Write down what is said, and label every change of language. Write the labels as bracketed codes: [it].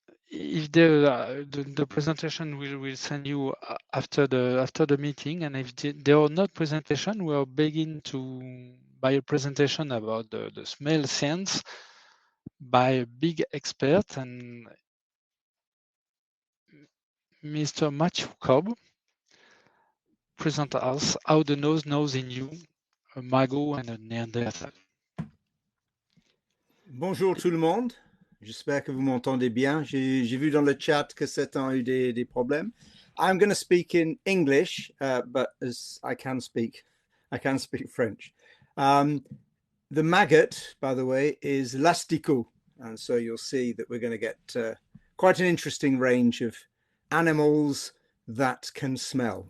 [en] If the presentation will send you after the meeting, and if there are not presentation, we'll begin by a presentation about the smell sense by a big expert, and Mr. Matthew Cobb present us how the nose knows in you a maggot and a Neanderthal. [fr] Bonjour tout le monde. J'espère que vous m'entendez bien. J'ai vu dans le chat que certains ont eu des problèmes. [en] I'm going to speak in English, but as I can speak French. The maggot, by the way, is l'asticot, and so you'll see that we're going to get quite an interesting range of animals that can smell.